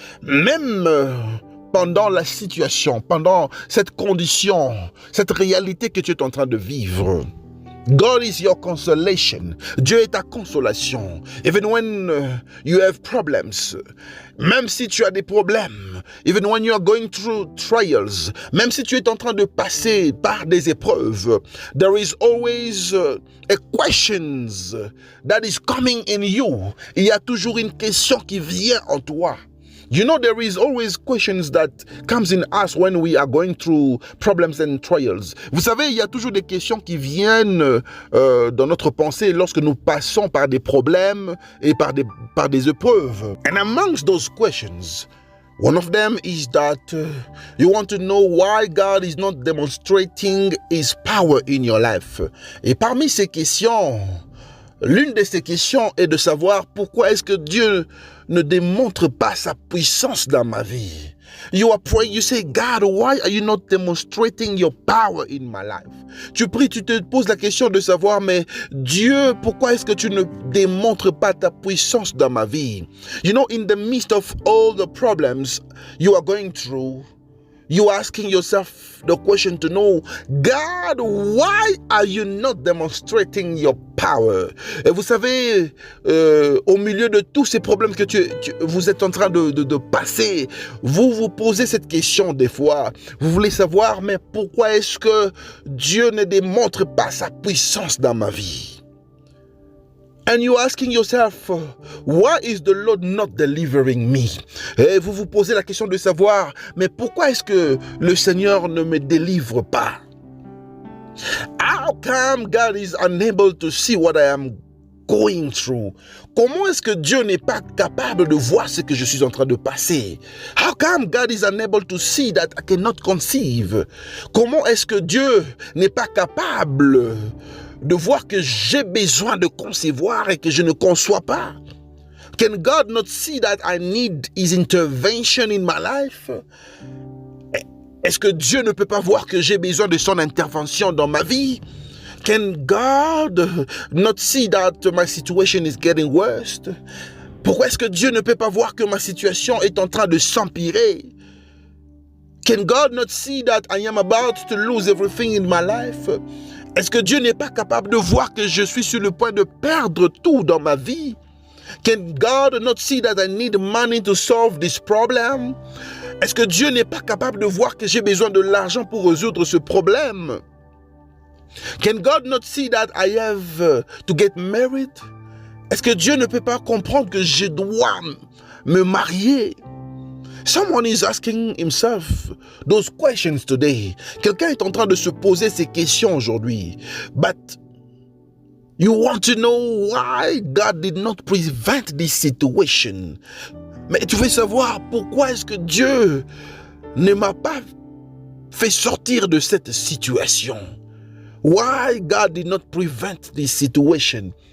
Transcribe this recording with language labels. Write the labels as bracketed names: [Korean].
[French] même pendant la situation, pendant cette condition, cette réalité que tu es en train de vivre. [English] God is your consolation. [French] Dieu est ta consolation. [English] Even when you have problems, [French] même si tu as des problèmes, [English] even when you are going through trials, [French] même si tu es en train de passer par des épreuves, [English] there is always a questions that is coming in you. [French] Il y a toujours une question qui vient en toi. [English] You know, there is always questions that comes in us when we are going through problems and trials. [French] Vous savez, il y a toujours des questions qui viennent dans notre pensée lorsque nous passons par des problèmes et par des épreuves. [English] And amongst those questions, one of them is that you want to know why God is not demonstrating His power in your life. [French] Et parmi ces questions, l'une de ces questions est de savoir pourquoi est-ce que Dieu ne démontre pas sa puissance dans ma vie. [English] You are praying, you say, God, why are you not demonstrating your power in my life? [French] Tu pries, tu te poses la question de savoir, mais Dieu, pourquoi est-ce que tu ne démontres pas ta puissance dans ma vie? [English] You know, in the midst of all the problems you are going through, you are asking yourself the question to know, God, why are you not demonstrating your power? [French] Et vous savez, au milieu de tous ces problèmes que vous êtes en train de passer, vous vous posez cette question des fois. Vous voulez savoir, mais pourquoi est-ce que Dieu ne démontre pas sa puissance dans ma vie? [English] And you're asking yourself, why is the Lord not delivering me? [French] Et vous vous posez la question de savoir, mais pourquoi est-ce que le Seigneur ne me délivre pas? [English] How come God is unable to see what I am going through? [French] Comment est-ce que Dieu n'est pas capable de voir ce que je suis en train de passer? [English] How come God is unable to see that I cannot conceive? [French] Comment est-ce que Dieu n'est pas capable de voir que j'ai besoin de concevoir et que je ne conçois pas? [English] Can God not see that I need His intervention in my life? [French] Est-ce que Dieu ne peut pas voir que j'ai besoin de son intervention dans ma vie? [English] Can God not see that my situation is getting worse? [French] Pourquoi est-ce que Dieu ne peut pas voir que ma situation est en train de s'empirer? [English] Can God not see that I am about to lose everything in my life? [French] Est-ce que Dieu n'est pas capable de voir que je suis sur le point de perdre tout dans ma vie? [English] Can God not see that I need money to solve this problem? [French] Est-ce que Dieu n'est pas capable de voir que j'ai besoin de l'argent pour résoudre ce problème? [English] Can God not see that I have to get married? [French] Est-ce que Dieu ne peut pas comprendre que je dois me marier? [English] Someone is asking himself those questions today. [French] Quelqu'un est en train de se poser ces questions aujourd'hui. [English] But you want to know why God did not prevent this situation. [French] Mais tu veux savoir pourquoi est-ce que Dieu ne m'a pas fait sortir de cette situation. [English] Why God did not prevent this situation.